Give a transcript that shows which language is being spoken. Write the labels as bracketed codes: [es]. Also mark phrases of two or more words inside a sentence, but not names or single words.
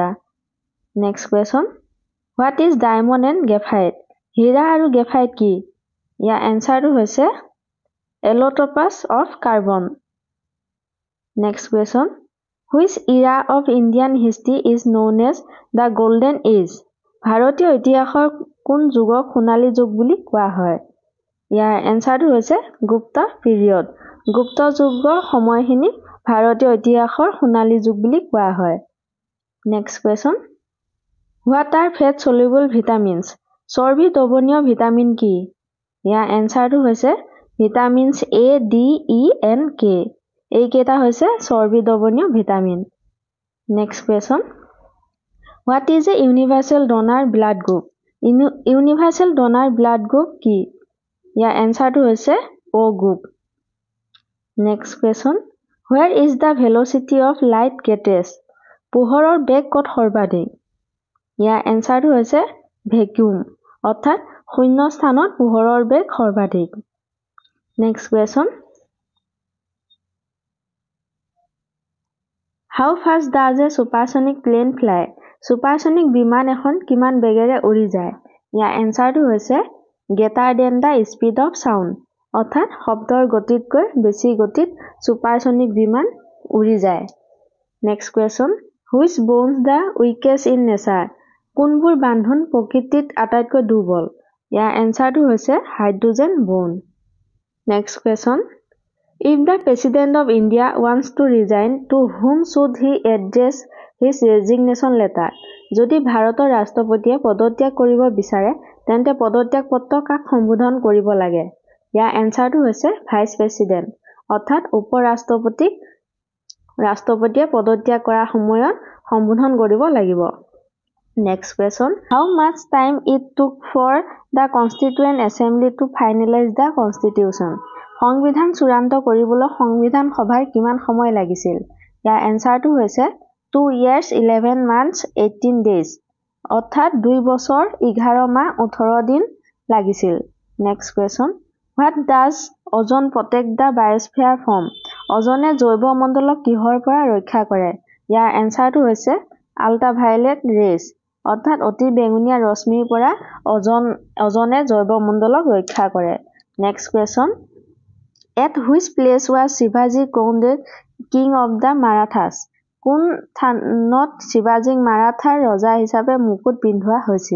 [en] Next question, what is diamond and graphite? [as] হীৰা আৰু গ্ৰেফাইট কি? ইয়াৰ এনসাৰটো হৈছে [en] allotropes of carbon. Next question, which era of Indian history is known as the golden age? [as] ভাৰতীয় ইতিহাসৰ কোন যুগক সোণালী যুগ বুলি কোৱা হয়? ইয়াৰ এনসাৰটো হৈছে গুপ্ত পিৰিয়ড। গুপ্ত যুগৰ সময়খিনি ভাৰতীয় ইতিহাসৰ সোণালী যুগ বুলি কোৱা হয়। [en] Next question, what are fat soluble vitamins? [as] চৰ্বি দ্ৰৱণীয় ভিটামিন কি? ইয়াৰ এনসাৰটো হৈছে [en] vitamins A, D, E and K. [as] এইকেইটা হৈছে চৰ্বি দ্ৰৱণীয় ভিটামিন। [en] Next question, what is a universal donor blood group? universal donor blood group [as] কি? ইয়াৰ এনসাৰটো হৈছে O গ্ৰুপ। [en] Next question, where is the velocity of light greatest? [as] পোহৰৰ বেগ ক'ত সৰ্বাধিক? ইয়াৰ এনসাৰটো হৈছে ভেকুৱাম, অৰ্থাৎ শূন্য স্থানত পোহৰৰ বেগ সৰ্বাধিক। [en] Next question, how fast does a supersonic plane fly? [as] সুপাৰসনিক বিমান এখন কিমান বেগেৰে উৰি যায়? ইয়াৰ এনসাৰটো হৈছে [en] greater than the speed of sound, [as] অৰ্থাৎ শব্দৰ গতিতকৈ বেছি গতিত সুপাৰসনিক বিমান উৰি যায়। [en] Next question, which bones the weakest in nature? [as] কোনবোৰ বান্ধন প্ৰকৃতিত আটাইতকৈ দুৰ্বল? ইয়াৰ এনসাৰটো হৈছে [en] hydrogen bond. Next question, if the President of India wants to resign, to whom should he address his resignation letter? [as] যদি ভাৰতৰ ৰাষ্ট্ৰপতিয়ে পদত্যাগ কৰিব বিচাৰে তেন্তে পদত্যাগ পত্ৰ কাক সম্বোধন কৰিব লাগে? ইয়াৰ এনসাৰটো হৈছে [en] vice president, [as] অৰ্থাৎ উপৰাষ্ট্ৰপতিক ৰাষ্ট্ৰপতিয়ে পদত্যাগ কৰাৰ সময়ত সম্বোধন কৰিব লাগিব। [en] Next question, how much time it took for the Constituent Assembly to finalize the Constitution? [as] সংবিধান চূড়ান্ত কৰিবলৈ সংবিধান সভাৰ কিমান সময় লাগিছিল? ইয়াৰ এনসাৰটো হৈছে [en] 2 years 11 months 18 days, [as] অৰ্থাৎ 2 বছৰ 11 মাহ 18 দিন লাগিছিল। [en] Next question, what does ozone protect the biosphere from? [as] অজনে জৈৱ মণ্ডলক কিহৰ পৰা ৰক্ষা কৰে? ইয়াৰ এনসাৰটো হৈছে [en] ultraviolet rays [as] অৰ্থাৎ অতি বেঙুনীয়া ৰশ্মিৰ পৰা অজনে জৈৱমণ্ডলক ৰক্ষা কৰে [en] next question at which place was Shivaji crowned king of the Marathas [as] কোন স্থানত শিৱাজীক মাৰাঠাৰ ৰজা হিচাপে মুকুট পিন্ধোৱা হৈছিল